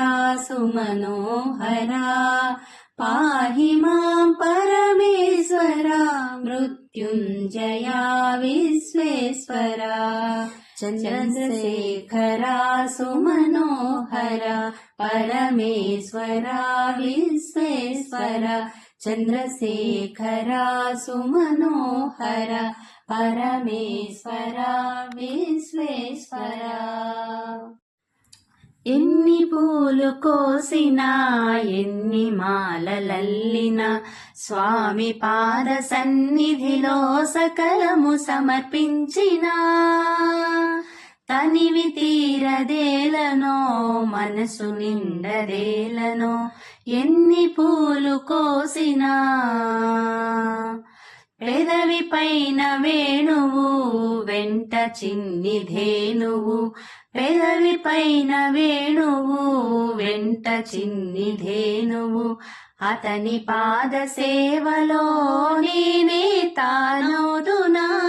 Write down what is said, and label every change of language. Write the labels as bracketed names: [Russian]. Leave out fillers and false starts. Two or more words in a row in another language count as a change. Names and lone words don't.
[Sanskrit] सुमनोहरा पाहि मां परमेश्वरा मृत्युञ्जया विश्वेश्वरा चन्द्रशेखरा सुमनोहरा परमेश्वरा विश्वेश्वरा चन्द्रशेखरा सुमनोहरा परमेश्वरा विश्वेश्वरा [Telugu] ఎన్ని పూలు కోసినా ఎన్ని మాలలల్లినా స్వామి పాద సన్నిధిలో సకలము సమర్పించినా తనివి తీరదేలనో మనసు నిండదేలనో ఎన్ని పూలు కోసినా పెదవి పైన వేణువు వెంట చిన్ని ధేనువు పెదవి పైన వేణువు వెంట చిన్ని ధేనువు అతని పాద సేవలో నేనే తానోదునా